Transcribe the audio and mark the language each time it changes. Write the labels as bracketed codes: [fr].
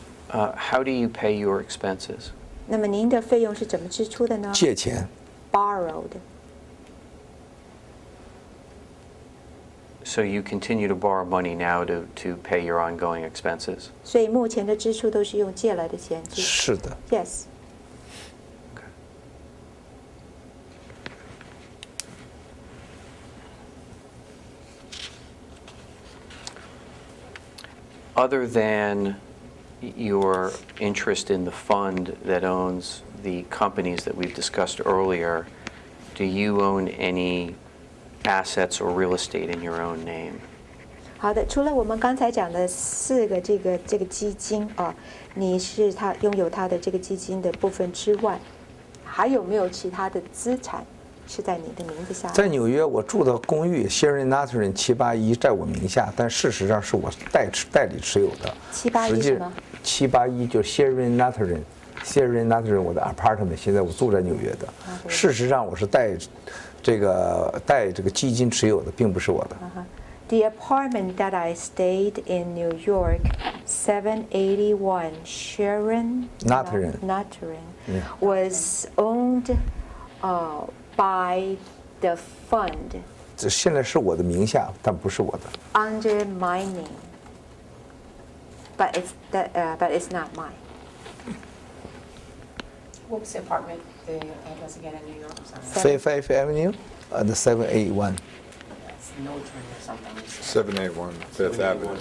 [en] How do you pay your expenses? [zh] 那么您的费用是怎么支出的呢？借钱， [en] Borrowed. So you continue to borrow money now to pay your ongoing expenses? [zh] 所以目前的支出都是用借来的钱支。是的。 [en] Yes. other than your interest in the fund that owns the companies that we've discussed earlier, do you own any assets or real estate in your own name? [zh] 好的，除了我们刚才讲的4个这个基金啊，你是他拥有他的这个基金的部分之外，还有没有其他的资产是在你的名字下？在纽约，我住的公寓 Sherry Nathalie 781在我名下，但事实上是我代理持有的。 781什么？781就是 Sherry Nathalie 我的 apartment， 现在我住在纽约的。事实上我是代这个基金持有的，并不是我的。 [en] The apartment that I stayed in New York, 781 Sharon Nathalie. Nathalie, was owned by the fund [zh] 这现在是我的名下，但不是我的。 [en] under my name, but it's not mine. What was the apartment, the address again in New York? I'm sorry. Fifth Avenue, the 781. It's Norton or something. 781 Fifth Avenue.